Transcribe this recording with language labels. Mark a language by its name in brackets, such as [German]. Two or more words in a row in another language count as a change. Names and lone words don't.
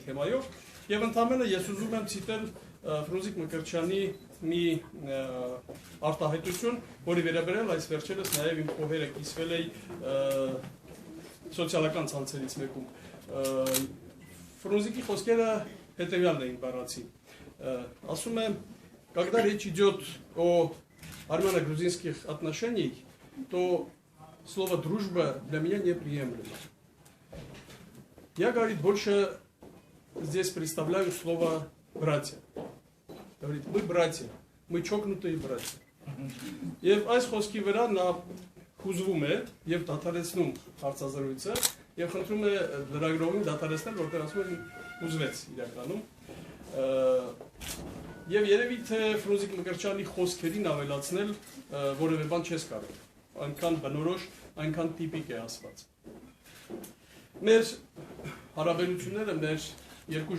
[Armenian] թեմայով, եւ ընդհանրապես ես ուզում եմ ցիտել Ֆրունզիկ Մկրտչյանի մի արտահայտություն, որի վերաբերյալ այս վերջերս նաեւ իմ փողերը կիսվել է սոցիալական ցանցերից մեկում։ Ֆրունզիկի խոսքերը հետևյալն էին բառացի։ Ասում է, [Russian] когда речь идет о армяно-грузинских отношениях, то слово «дружба» для меня неприемлемо. Я, говорит, больше здесь представляю слово «братья». Говорит, мы братья, мы чокнутые братья. [Armenian] Եվ այս խոսքի վրա նա հուզվում է եւ դադարեցնում հարցազրույցը եւ խնդրում է լրագրողին դադարեցնել, որտեղ ասում են հուզվեց իրականում։ Եվ երևի թե Ֆրունզիկ Մկրտչյանի խոսքերին ավելացնել որևէ բան չես կարող։ Այնքան բնորոշ, այնքան տիպիկ է ասված։ Մեր հարաբերությունները մեր երկու